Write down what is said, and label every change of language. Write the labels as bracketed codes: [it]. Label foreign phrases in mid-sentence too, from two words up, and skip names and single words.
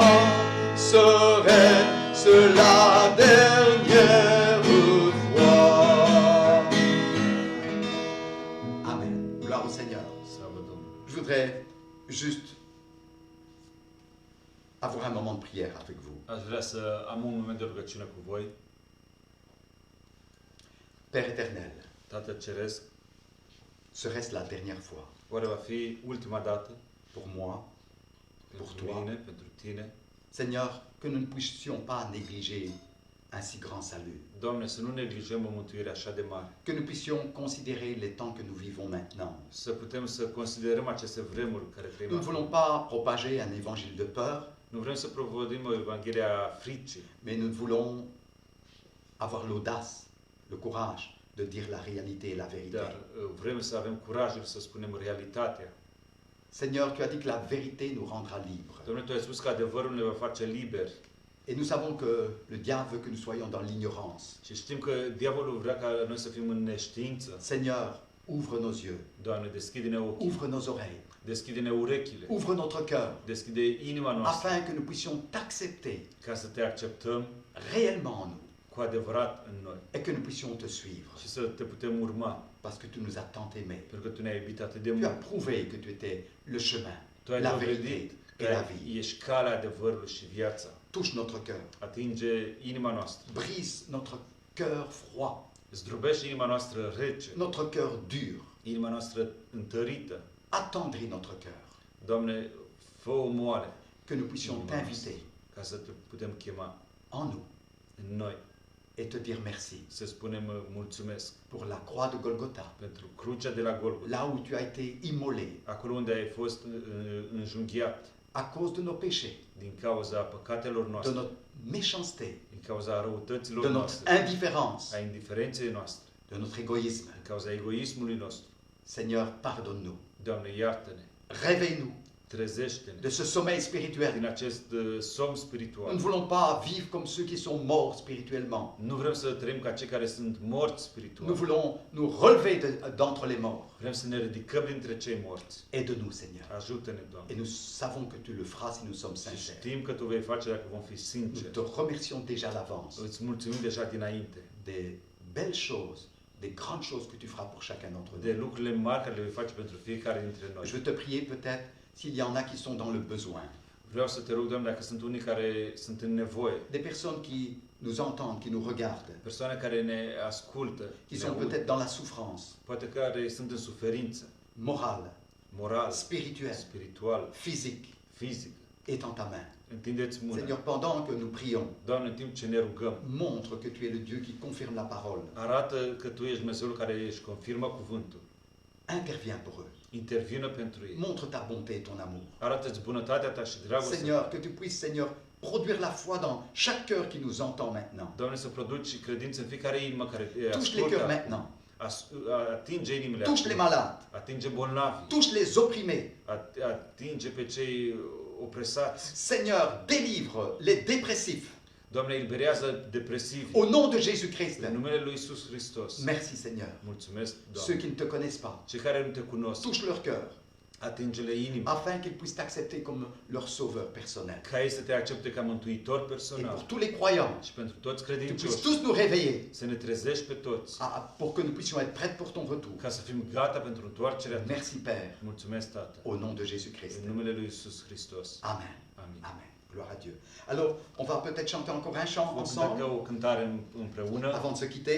[fr] Serait-ce la dernière fois? Amen. Gloire au Seigneur. [ro] Slavă Domnului. [fr] Je voudrais juste avoir un moment de prière avec vous. [ro] Aș vrea să am un moment de rugăciune cu voi. [fr] Père éternel, [ro] Tată Ceresc, [fr] serait-ce la dernière fois [ro] oare va fi ultima dată [fr] pour moi, pour [ro] pentru [fr] toi? [ro] mine, pentru tine? [fr] Seigneur, que nous ne puissions pas négliger un si grand salut. [ro] Doamne, să nu neglijăm o mântuire așa de mare. [fr] Que nous puissions considérer les temps que nous vivons maintenant. [ro] Să putem să considerăm aceste vremuri care trăim [fr] Nous ne [ro] acum. [fr] voulons pas propager un évangile de peur, [ro] Nu vrem să propovădim o Evanghelie a fricii, [fr] mais nous voulons avoir l'audace, le courage de dire la réalité et la vérité. [ro] dar vrem să avem curajul să spunem realitatea. [fr] Seigneur, tu as dit que la vérité nous rendra libres. [ro] Domnule, Tu ai spus că adevărul ne va face liberi. [fr] Et nous savons que le diable veut que nous soyons dans l'ignorance. [ro] Și știm că diavolul vrea ca noi să fim în neștiință. [fr] Seigneur, ouvre nos yeux, [ro] Doamne, deschide-ne ochii, [fr] ouvre nos oreilles, [ro] deschide-ne urechile, [fr] ouvre notre cœur, [ro] deschide inima noastră, [fr] afin que nous puissions t'accepter [ro] ca să Te acceptăm [fr] réellement en nous [ro] cu adevărat în noi [fr] et que nous puissions te suivre. [ro] și să Te putem urma, [fr] Parce que tu nous as tant aimés. [ro] pentru că Tu ne-ai iubit atât de [fr] Tu as [ro] mult. [fr] prouvé que tu étais le chemin, [ro] Tu ai [fr] la [ro] dovedit [fr] vérité [ro] că [fr] et la vie. [ro] ești calea adevărului și viața. [fr] Touche notre cœur, [ro] Atinge inima noastră, [fr] brise notre cœur froid, [ro] zdrobește inima noastră rece, [fr] notre cœur dur, [ro] inima noastră întărită. [fr] attendris notre cœur, [ro] Doamne, fă-o moale [fr] que nous puissions t'inviter [ro] ca să Te putem chema [fr] en nous [ro] în noi, [fr] et te dire merci [ro] să spunem mulțumesc [fr] pour la croix de Golgotha, [ro] pentru crucea de la Golgota, [fr] là où tu as été immolé [ro] acolo unde ai fost înjunghiat [fr] à cause de nos péchés, [ro] din cauza păcatelor [fr] de [ro] noastre, [fr] notre méchanceté, [ro] din cauza răutăților [fr] de notre [ro] noastre, [fr] indifférence, [ro] a indiferenței noastre, [fr] de notre égoïsme. [ro] din cauza egoismului nostru. [fr] Seigneur, pardonne-nous. [ro] Doamne, iartă-ne, [fr] Réveille-nous [ro] trezește-ne [fr] de ce sommeil spirituel. [ro] din acest somn [fr] Nous [ro] spiritual. [fr] ne voulons pas vivre comme ceux qui sont morts spirituellement. [ro] Nu vrem să trăim ca cei care sunt morți [fr] Nous [ro] spiritual. [fr] voulons nous relever d'entre les morts. [ro] Vrem să ne ridicăm dintre cei morți. [fr] Aide-nous, Seigneur. [ro] Ajută-ne, Doamne. [fr] Et nous savons que tu le feras si nous sommes [ro] Și [fr] sincères. [ro] știm că Tu vei face dacă vom fi [fr] Nous [ro] sinceri. [fr] te remercions déjà d'avance [ro] Îți mulțumim deja dinainte [fr] des belles choses, des grandes choses que tu feras pour chacun d'entre [ro] de [fr] nous. [ro] lucrurile mari care le vei face pentru fiecare dintre noi. [fr] Je veux te prier peut-être s'il y en a qui sont dans le besoin. [ro] Vreau să Te rog, Doamne, dacă sunt unii care sunt în nevoie, [fr] Des personnes qui nous entendent, qui nous regardent, [ro] persoane care ne ascultă, [fr] qui [ro] ne [fr] sont [ro] aud, [fr] peut-être dans la souffrance [ro] poate care sunt în suferință, [fr] morale, [ro] moral, [fr] spirituelle, [ro] spiritual, [fr] physique, [ro] fizic. [fr] est en ta main. [ro] Întindeți mâna. [fr] Seigneur, pendant que nous prions, [ro] Doamne, în timp ce ne rugăm, [fr] montre que tu es le Dieu qui confirme la parole. [ro] arată că Tu ești Dumnezeul care își confirmă cuvântul. [fr] Interviens pour eux. [ro] Intervină pentru ei. [fr] Montre ta bonté et ton amour. [ro] Arată-ți bunătatea Ta și dragostea. [fr] Seigneur, que tu puisses, Seigneur, produire la foi dans chaque cœur qui nous entend maintenant. [ro] Doamne, să produci credință în fiecare inimă care te [fr] Touche les [ro] ascultă. [fr] cœurs maintenant. [ro] Atinge inimile. [fr] Touche les [ro] acum. [fr] malades. [ro] Atinge bolnavi. [fr] Touche les opprimés. [ro] Atinge pe cei opresați. [fr] Seigneur, délivre les dépressifs. [ro] Doamne, eliberează depresivi. [fr] Au nom de Jésus-Christ. [ro] În numele lui Iisus Hristos. [fr] Merci, Seigneur. [ro] Mulțumesc, [fr] Ceux [ro] Doamne. [fr] qui ne te connaissent pas, [ro] Cei care nu te cunosc, [fr] touche leur cœur, [ro] atinge-le inima. [fr] afin qu'ils puissent t'accepter comme leur sauveur personnel. [ro] Ca ei să te accepte ca mântuitor [fr] Et pour [ro] personal. [fr] tous les croyants, [ro] Și pentru toți [fr] tu puisses [ro] credincioși, [fr] tous nous réveiller [ro] să ne trezești pe toți. [fr] pour que nous puissions être prêts pour ton retour. [ro] Ca să fim gata pentru întoarcerea Ta. [fr] Merci, Père, [ro] Mulțumesc, Tată. [fr] au nom de Jésus-Christ. [ro] În numele lui Iisus Hristos. [fr] Amen. [ro] Amin. [fr] Amen. Gloire à Dieu. Alors, on va peut-être chanter encore un chant [ro] Vom cânta [fr] ensemble [ro] o cântare împreună, [fr] avant de se quitter.